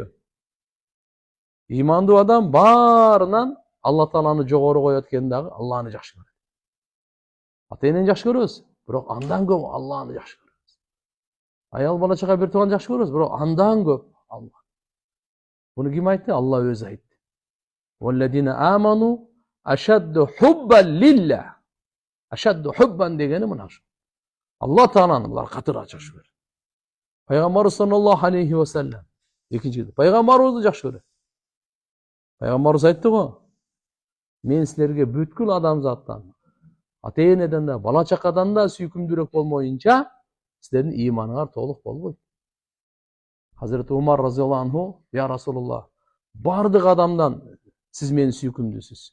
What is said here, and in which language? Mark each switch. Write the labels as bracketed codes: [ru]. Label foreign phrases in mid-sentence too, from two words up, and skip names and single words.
[ky] Имандуу адам баарынан Алла Тааланы жогору коет экен дагы Алланы жакшы көрөт. Ата энени жакшы көрөбүз, бирок андан көп Алланы жакшы көрөбүз. Аял бала чага бир тууган жакшы көрөбүз, бирок андан көп Алла. Буну ким айтты? Алла өзү айтты. [ar] والذين آمنوا أشد حبا لله. أشد حبا [ky] дегени мына ушу. Алла Тааланы булар катыраак жакшы көрөт. Пайгамбарыбыз [ar] صلى الله عليه وسلم [ky] экинчи пайгамбарыбызды жакшы көрөт. Пайгамбарыбыз айтты го, мен силерге бүткүл адамзаттан, ата энеден да, бала чакадан да сүйкүмдүүрөөк болмоюнча, силердин ыйманыңар толук болбойт. Hazreti Umar [ar] رضي الله عنه, يا رسول الله, [ky] бардык адамдан сиз мени сүйкүмдүүсүз.